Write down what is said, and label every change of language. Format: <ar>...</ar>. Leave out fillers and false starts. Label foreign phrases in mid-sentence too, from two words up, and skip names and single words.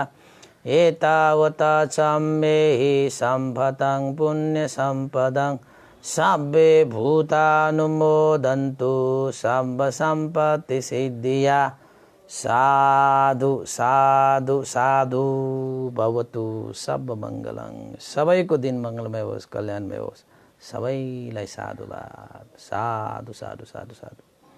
<pi>एतावता सम्मेहि सम्पतं पुण्यसम्पदं सब्बे भूतानुमोदन्तु सब्ब सम्पत्ति सिद्धिया। साधु साधु साधु भवतु सब मङ्गलं।</pi> <ne>सबैको दिन मङ्गलमय होस्, कल्याणमय होस्। सबैलाई साधुवाद। साधु साधु साधु साधु।</ne>